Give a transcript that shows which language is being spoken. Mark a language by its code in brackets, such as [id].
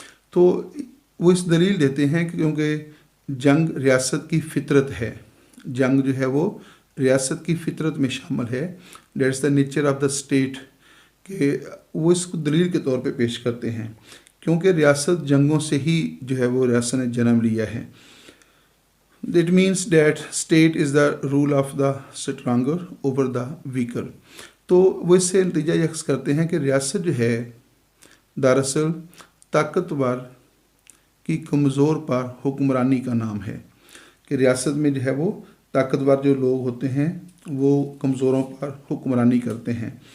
[ur] تو وہ اس دلیل دیتے ہیں کہ کیونکہ جنگ ریاست کی فطرت ہے، جنگ جو ہے وہ ریاست کی فطرت میں شامل ہے. [en] that is the nature of the state, [ur] کہ وہ اس کو دلیل کے طور پہ پیش کرتے ہیں کیونکہ ریاست جنگوں سے ہی جو ہے وہ ریاست نے جنم لیا ہے. [en] That means that state is the rule of the stronger over the weaker. [ur] تو وہ اس سے نتیجہ یہ اخذ کرتے ہیں کہ ریاست جو ہے دراصل طاقتور کی کمزور پر حکمرانی کا نام ہے، کہ ریاست میں جو ہے وہ طاقتور جو لوگ ہوتے ہیں وہ کمزوروں پر حکمرانی کرتے ہیں.